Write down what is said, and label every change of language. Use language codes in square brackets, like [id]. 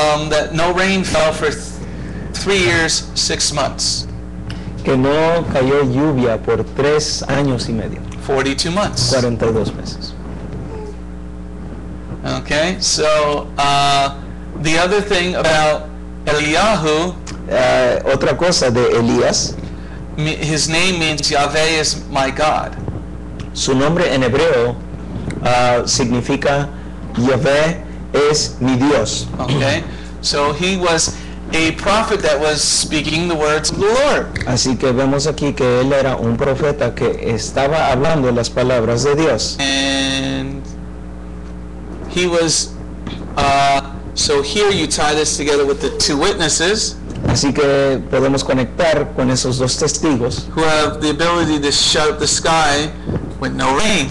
[en] That no rain fell for 3 years, 6 months, [es] Que no cayó lluvia por 3 años y medio, [en] 42 months. [es] 42 meses. [en] Okay, so the other thing about Eliyahu, [es] Otra cosa de Elías, [en] his name means Yahweh is my God. [es] su nombre en hebreo significa Yahvé es mi Dios. [en] Okay? So he was a prophet that was speaking the words of the Lord. [es] Así que vemos aquí que él era un profeta que estaba hablando las palabras de Dios. [en] And he was, so here you tie this together with the two witnesses [es] Así que podemos conectar con esos dos testigos [en] who have the ability to shut up the sky with no rain.